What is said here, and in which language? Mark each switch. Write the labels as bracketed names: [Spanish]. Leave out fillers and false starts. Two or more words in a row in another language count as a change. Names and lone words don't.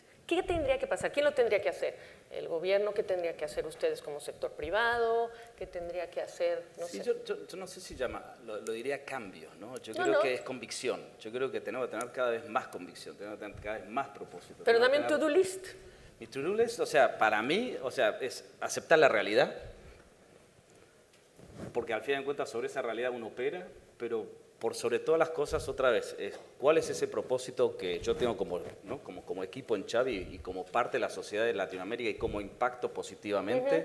[Spanish] ¿Qué tendría que pasar? ¿Quién lo tendría que hacer? ¿El gobierno? ¿Qué tendría que hacer ustedes como sector privado? ¿Qué tendría que hacer? No sé. Yo no sé si lo diría cambio, ¿no? Yo creo que es convicción. Yo creo que tenemos que tener cada vez más convicción, tenemos que tener cada vez más propósito. Pero dame un [English] to-do list. [Spanish] Mi [English] to-do list, [Spanish] o sea, para mí, o sea, es aceptar la realidad, porque al fin de cuentas sobre esa realidad uno opera, pero por sobre todas las cosas, otra vez, ¿cuál es ese propósito que yo tengo como equipo en Chavi y como parte de la sociedad de Latinoamérica y como impacto positivamente?